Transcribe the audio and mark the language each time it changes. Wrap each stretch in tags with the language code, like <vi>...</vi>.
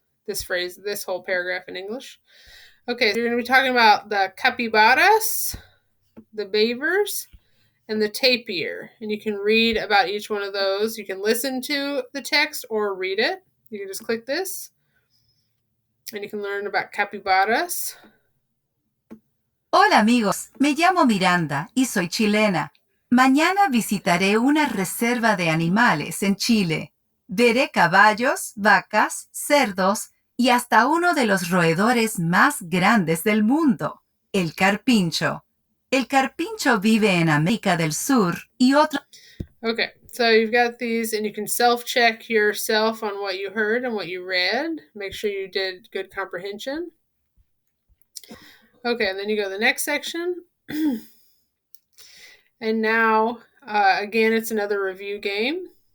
<en>This phrase, this whole paragraph in English. Okay, so you're going to be talking about the capybaras, the beavers, and the tapir. And you can read about each one of those. You can listen to the text or read it. You can just click this and you can learn about capybaras.</en> <es>Hola amigos, me llamo Miranda y soy chilena. Mañana visitaré una reserva de animales en Chile. Veré caballos, vacas, cerdos y hasta uno de los roedores más grandes del mundo, el carpincho. El carpincho vive en América del Sur y otro...</es> <en>Okay, so you've got these and you can self-check yourself on what you heard and what you read. Make sure you did good comprehension. Okay, and then you go to the next section. And now, again, it's another review game.</en>